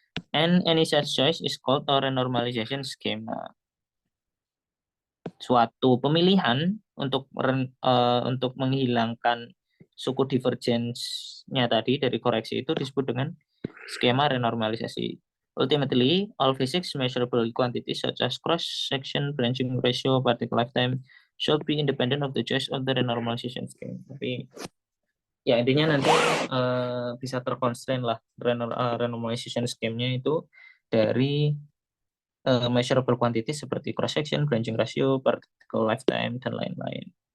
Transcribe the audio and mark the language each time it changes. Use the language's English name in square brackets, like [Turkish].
[English] And any such choice is called a renormalization scheme. [Indonesian] Suatu pemilihan untuk menghilangkan suku divergence-nya tadi dari koreksi itu disebut dengan skema renormalisasi. [English] Ultimately, all physics measurable quantities such as cross-section, branching ratio, particle lifetime should be independent of the choice of the renormalization scheme. [Indonesian] Tapi ya intinya nanti bisa terconstrain lah renormalization scheme-nya itu dari measurable quantity seperti cross section, branching ratio, particle lifetime dan lain-lain.